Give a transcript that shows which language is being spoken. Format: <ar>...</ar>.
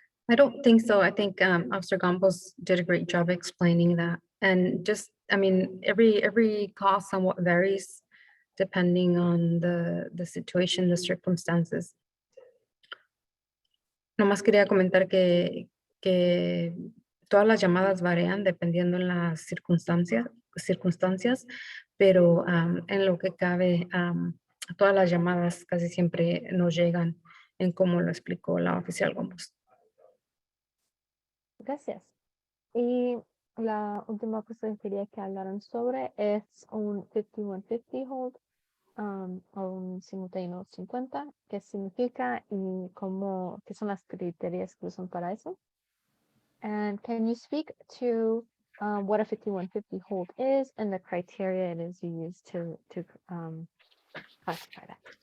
<en>I don't think so. I think Officer Campos did a great job explaining that. And just, I mean, every call somewhat varies depending on the situation, the circumstances.</en> <es>Nomás quería comentar que todas las llamadas varían dependiendo en las circunstancias, pero en lo que cabe, todas las llamadas casi siempre nos llegan en como lo explicó la oficial Gómez. Gracias. Y la última cosa que quería que hablaran sobre es un 5150 hold o un 5150, qué significa y cómo, qué son las criterios que usan para eso.</es> <en>And can you speak to what a 5150 hold is and the criteria it is you use to classify that?</en>